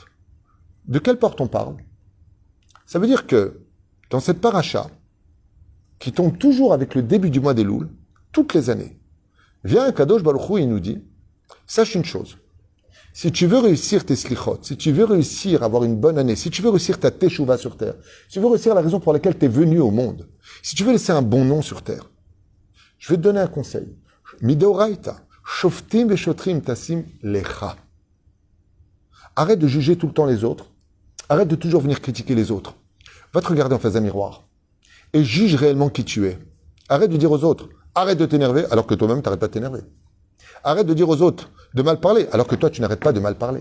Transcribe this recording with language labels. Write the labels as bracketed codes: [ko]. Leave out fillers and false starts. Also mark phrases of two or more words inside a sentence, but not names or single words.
[fr] De quelle porte on parle? Ça veut dire que dans cette paracha, qui tombe toujours avec le début du mois d'Elul, toutes les années, vient un [he] Kadosh Baruch Hu [fr] et il nous dit, sache une chose, si tu veux réussir tes slichot, si tu veux réussir à avoir une bonne année, si tu veux réussir ta teshuva sur terre, si tu veux réussir la raison pour laquelle tu es venu au monde, si tu veux laisser un bon nom sur terre, je vais te donner un conseil. [he] Midoraita, shoftim veshotrim tasim lecha. [fr] Arrête de juger tout le temps les autres. Arrête de toujours venir critiquer les autres. Va te regarder en face d'un miroir et juge réellement qui tu es. Arrête de dire aux autres, arrête de t'énerver alors que toi-même t'arrêtes pas de t'énerver. Arrête de dire aux autres de mal parler alors que toi tu n'arrêtes pas de mal parler.